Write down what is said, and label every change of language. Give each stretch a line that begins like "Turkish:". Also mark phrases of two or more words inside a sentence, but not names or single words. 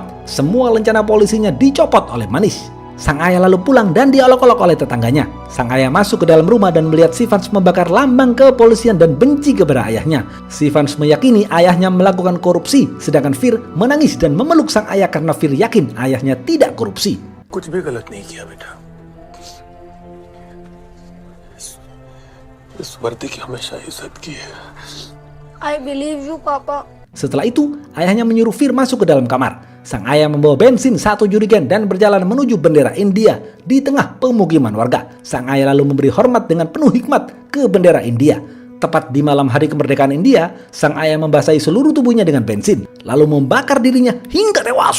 Indonesian: Semua lencana polisinya dicopot oleh Manis. Sang ayah lalu pulang dan diolok-olok oleh tetangganya. Sang ayah masuk ke dalam rumah dan melihat Sivans membakar lambang kepolisian dan benci kepada ayahnya. Sivans meyakini ayahnya melakukan korupsi, sedangkan Fir menangis dan memeluk sang ayah karena Fir yakin ayahnya tidak korupsi.
Hindi: कुछ भी गलत नहीं किया बेटा। इस वर्दी की हमेशा इज्जत की है।
English: I believe you, Papa.
Indonesian: Setelah itu, ayahnya menyuruh Fir masuk ke dalam kamar. Sang ayah membawa bensin 1 jerigen dan berjalan menuju bendera India di tengah pemukiman warga. Sang ayah lalu memberi hormat dengan penuh hikmat ke bendera India. Tepat di malam hari kemerdekaan India, sang ayah membasahi seluruh tubuhnya dengan bensin, lalu membakar dirinya hingga tewas.